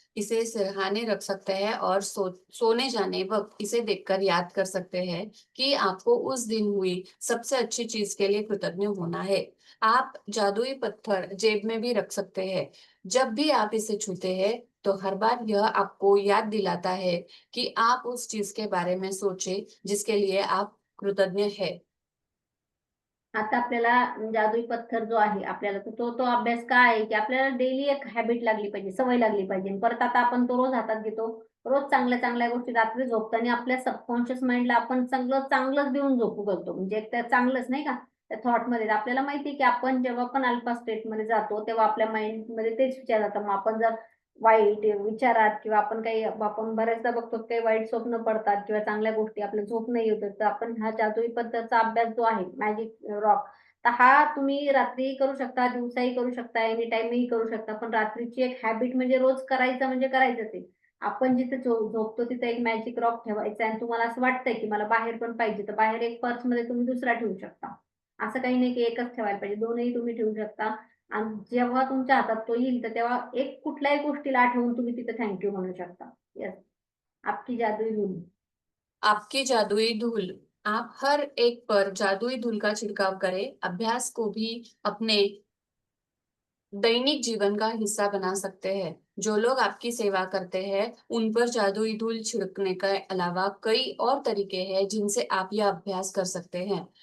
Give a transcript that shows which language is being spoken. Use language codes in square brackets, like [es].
[hi] इसे सिरहाने रख सकते हैं और सोने जाने वक्त इसे देखकर याद कर सकते हैं कि आपको उस दिन हुई सबसे अच्छी चीज के लिए कृतज्ञ होना है। आप जादुई पत्थर जेब में भी रख सकते हैं। जब भी आप इसे छूते हैं, तो हर बार यह आपको याद दिलाता है कि आप उस चीज के बारे में सोचे जिसके लिए आप कृतज्ञ है। [mr] आता आपल्याला जादुई पत्थर जो आहे आपल्याला तो अभ्यास काय आहे की आपल्याला डेली एक हॅबिट लागली पाहिजे, सवय लागली पाहिजे. परत आता आपण तो रोज हातात घेतो. रोज चांगल्या चांगल्या गोष्टी रात्री झोपताना आपल्या सबकॉन्शियस माइंडला आपण चांगलं चांगलंच देऊन झोपू घालतो. म्हणजे त्या चांगलंच नाही का त्या थॉटमध्ये आपल्याला माहिती आहे की आपण जेव्हा पण अल्फा स्टेटमध्ये जातो तेव्हा आपल्या माइंडमध्ये तेच विचार जातात. मग आपण जर वाईट विचारात किंवा आपण बऱ्याचदा बघतो काही वाईट स्वप्न पडतात किंवा चांगल्या गोष्टी आपल्याला झोप नाही होत तर आपण हा जादुई पद्धतीचा अभ्यास जो आहे मॅजिक रॉक तर हा तुम्ही रात्रीही करू शकता, दिवसाही करू शकता, एनी टाईमही करू शकता. पण रात्रीची एक हॅबिट म्हणजे रोज करायचं म्हणजे करायचंच आहे. आपण जिथे झोपतो तिथे एक मॅजिक रॉक ठेवायचा आणि तुम्हाला असं वाटतंय की मला बाहेर पण पाहिजे, तर बाहेर एक पर्समध्ये तुम्ही दुसरा ठेवू शकता. असं काही नाही की एकच ठेवायला पाहिजे, दोनही तुम्ही ठेवू शकता. आणि जेव्हा तुमच्या हातात तो येईल, तर तेव्हा एक कुठल्याही गोष्टीला आठवून तुम्ही तिथे थँक यू म्हणू शकता. [hi] येस. आपकी जादुई धूल. आपकी जादुई धूल। आप हर एक पर जादुई धूल का छिड़काव करें। अभ्यास को भी अपने दैनिक जीवन का हिस्सा बना सकते हैं। जो लोग आपकी सेवा करते हैं, उन पर जादुई धूल छिड़कने के अलावा कई और तरीके हैं जिनसे आप यह अभ्यास कर सकते हैं।